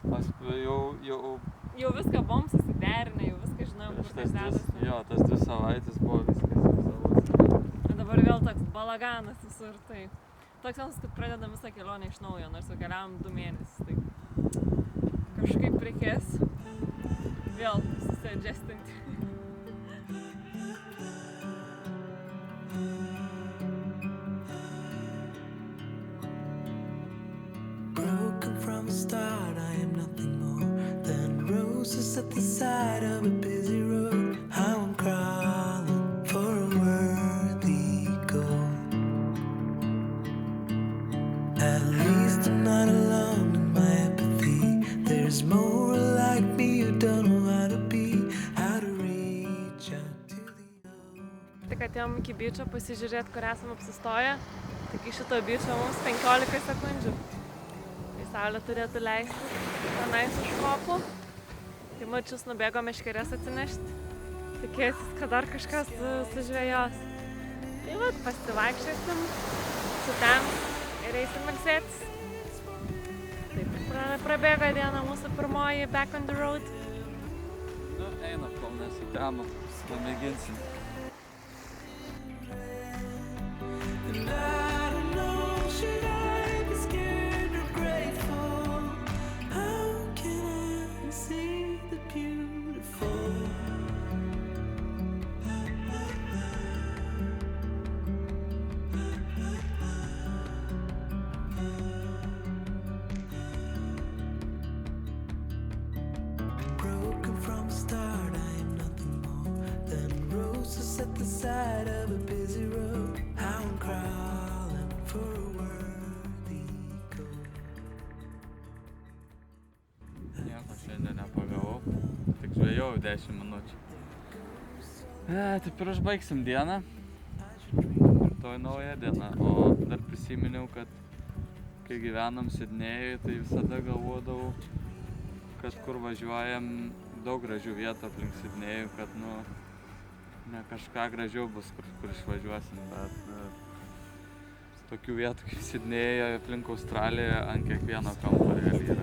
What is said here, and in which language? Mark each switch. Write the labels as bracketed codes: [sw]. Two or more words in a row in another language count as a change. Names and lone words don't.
[lt] Jau viską buvom susiderinę, jau viską žinojom, kur tai dedasi. Jo, tas 2 savaitės buvo viskas jau savas. Ir dabar vėl toks balaganas visur, tai. Toks jausmas, kad pradedam visą kelionę iš naujo, nors jau keliavom 2 mėnesius, tai kažkaip reikės vėl susiadjustinti. [en] Broken from the start, I am nothing more than roses at the side of a busy road. How I'm crawling for a worthy goal. At least I'm not alone in my apathy. There's more like me who don't know how to be, how to reach out to the ocean. [lt] Tik atėjom iki beacho pasižiūrėti, kur esam apsistoję. Tik iš šito beacho mums 15 sekundžių. Tai saulė turėtų leisti tenais už kopų. Tai mačius nubėgo meškerės atsinešti. Tikėsis, kad dar kažkas sužvejos. Tai vat, pasivaikščiosim su ten. Ir eisim ilsėtis. Taip, prabėgo diena mūsų pirmoji Back on the Road. Nu, einam, kol nesutemo, pamėginsim. [en] And I don't know, should I be scared or grateful? How can I see the beautiful? Broken from the start, I am nothing more than roses at the side of a busy road. How I'm crawling for a worthy goal. [lt] Nieko šiandien nepagavau, tik žvejojau 10 minučių. Taip ir užbaigsim dieną. rytoj nauja diena. O dar prisiminiau, kad kai gyvenam Sidnėjui, tai visada galvodavau, kad kur važiuojam daug gražių vietų aplink Sidnėjų, kad ne kažką gražiau bus, kur išvažiuosim, bet tokių vietų kaip Sidnėjoje aplink Australiją ant kiekvieno kampo realiai yra.